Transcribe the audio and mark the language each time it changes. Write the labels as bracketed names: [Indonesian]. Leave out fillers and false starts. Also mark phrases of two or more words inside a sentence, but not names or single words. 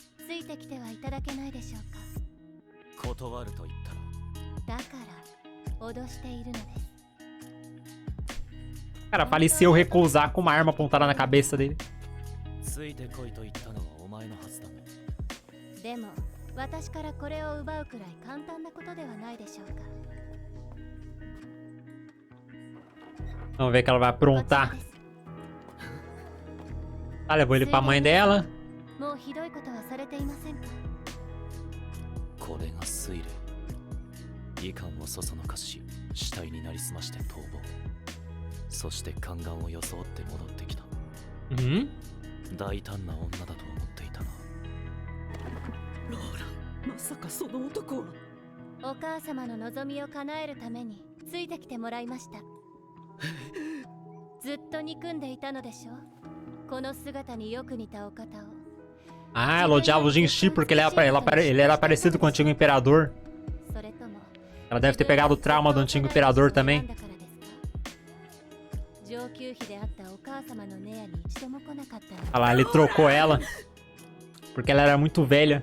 [Japanese] ついてきてはいただけないでしょうか。断ると言ったら。だから脅しているのです。 [Portuguese] Cara, parecia eu recusar com uma arma apontada na cabeça dele. [Japanese] ついてこいと言ったのはお前のはずだね。でも私からこれを奪うくらい簡単なことではないでしょうか。 [Portuguese] Vamos ver o que ela vai aprontar. Ah, levou ele pra mãe dela. [Japanese] もうひどいことはされていませんか。これが推理。遺憾をそそのかし、死体になりすまして逃亡。そして宦官を装って戻ってきた。大胆な女だと思っていたな。ローラ、まさかその男は。お母様の望みを叶えるためについてきてもらいました。ずっと憎んでいたのでしょう。この姿によく似たお方を。 [Portuguese] Ah, ela odiava o Jinshi porque ele era parecido com o antigo imperador. Ela deve ter pegado o trauma do antigo imperador também. Olha lá, ele trocou ela porque ela era muito velha.